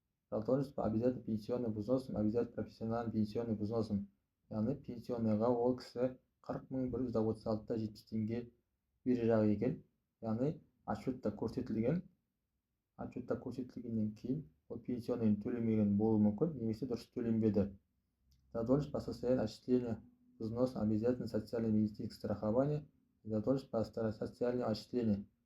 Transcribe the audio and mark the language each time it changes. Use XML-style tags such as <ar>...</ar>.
<ru>Задолженность по обязательным пенсионным взносам, обязательным профессиональным пенсионным взносам.</ru> <kk>Яғни пенсионныйға ол кісі 40 136,70 теңге бере жағы екен. Яғни отчетта көрсетілген. Отчетта көрсетілгеннен кейін ол пенсионный төлемеген болуы мүмкін, немесе дұрыс төленбеді.</kk> <ru>Задолженность по состоянию отчисления взноса обязательно социальное медицинское страхование, задолженность по социальному отчислению.</ru>